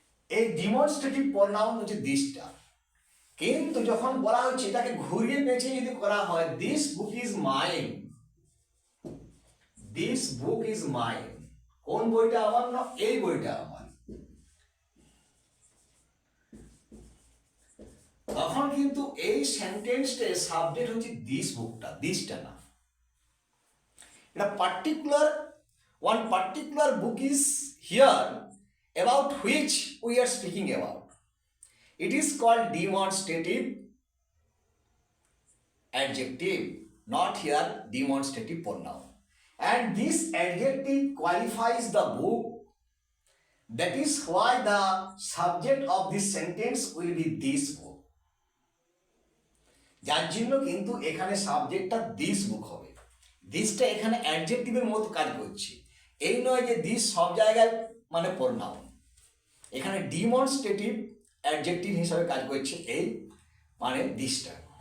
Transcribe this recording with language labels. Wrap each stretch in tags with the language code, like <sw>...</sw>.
<bn>এই demonstrative pronoun হচ্ছে দিসটা, কিন্তু যখন বলা হচ্ছে এটাকে ঘুরিয়ে পেঁচিয়ে যদি করা হয়</bn> <en>this book is mine,</en> <bn>this book is mine, কোন বইটা আমার, না এই বইটা আমার, তখন কিন্তু এই সেন্টেন্সটা সাবজেক্ট হচ্ছে দিস বুকটা, দিসটা না। এটা particular,</bn> <en>one particular book is here about which we are speaking about. It is called demonstrative adjective, not here demonstrative pronoun. And this adjective qualifies the book. That is why the subject of this sentence will be this book.</en> <bn>যার জন্য কিন্তু এখানে সাবজেক্টটা this book হবে, দিসটা এখানে অ্যাডজেক্টিভের মতো কাজ করছে। এই নয় যে দিস সব জায়গায় মানে প্রনাউন, এখানে ডিমনস্ট্রেটিভ অ্যাডজেক্টিভ হিসাবে কাজ করছে এই মানে দিসটা।</bn>